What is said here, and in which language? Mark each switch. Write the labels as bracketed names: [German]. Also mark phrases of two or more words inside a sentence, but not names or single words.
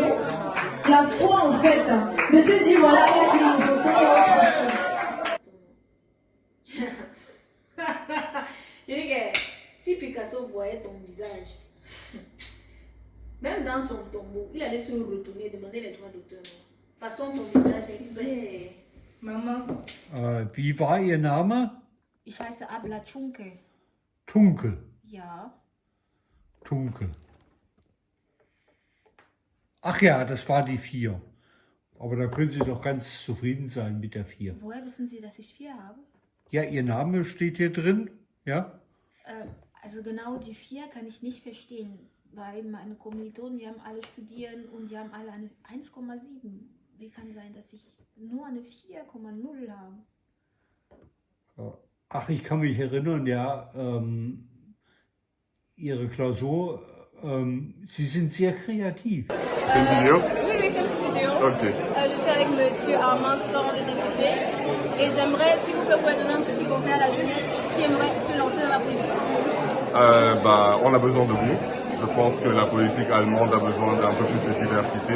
[French] La foi en fait de se dire voilà, il y a du risotto et autre chose. Je dis que si Picasso voyait ton visage, même dans son tombeau, il allait se retourner et demander les droits d'auteur. De toute façon, ton visage est belle. Maman. [German] Wie war Ihr Name? Ich heiße Abla Tschunke. Tunke. Ja. Tunke. Ach ja, das war die 4. Aber da können Sie doch ganz zufrieden sein mit der 4. Woher wissen Sie, dass ich 4 habe? Ja, Ihr Name steht hier drin, ja? Also genau die 4 kann ich nicht verstehen, weil meine Kommilitonen, wir haben alle studieren und die haben alle eine 1,7. Wie kann sein, dass ich nur eine 4,0 habe? Ach, ich kann mich erinnern, ja, Ihre Klausur, Sie sind sehr kreativ. [French] C'est une vidéo? Oui, c'est une vidéo. Ok. Je suis avec monsieur Armand Sorand, le député. Et j'aimerais, s'il vous plaît, vous pouvez donner un petit conseil à la jeunesse qui aimerait se lancer dans la politique comme vous. On a besoin de vous. Je pense que la politique allemande a besoin d'un peu plus de diversité.